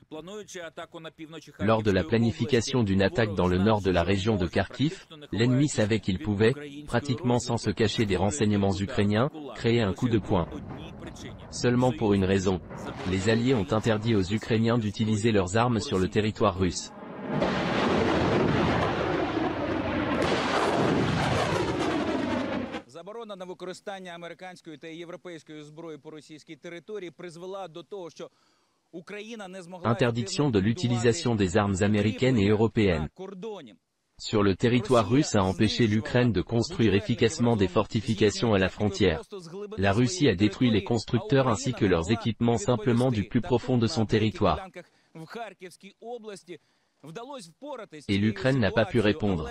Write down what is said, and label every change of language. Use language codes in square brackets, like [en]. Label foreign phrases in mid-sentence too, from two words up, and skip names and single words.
[fr] Lors de la planification d'une attaque dans le nord de la région de Kharkiv, l'ennemi savait qu'il pouvait, pratiquement sans se cacher des renseignements ukrainiens, créer un coup de poing. Seulement pour une raison. Les Alliés ont interdit aux Ukrainiens d'utiliser leurs armes sur le territoire russe. [uk] Заборона на використання американської та європейської зброї по російській території призвела до того, що Україна не змогла [fr] Interdiction de l'utilisation des armes américaines et européennes sur le territoire russe a empêché l'Ukraine de construire efficacement des fortifications à la frontière. La Russie a détruit les constructeurs ainsi que leurs équipements simplement du plus profond de son territoire. Et l'Ukraine n'a pas pu répondre.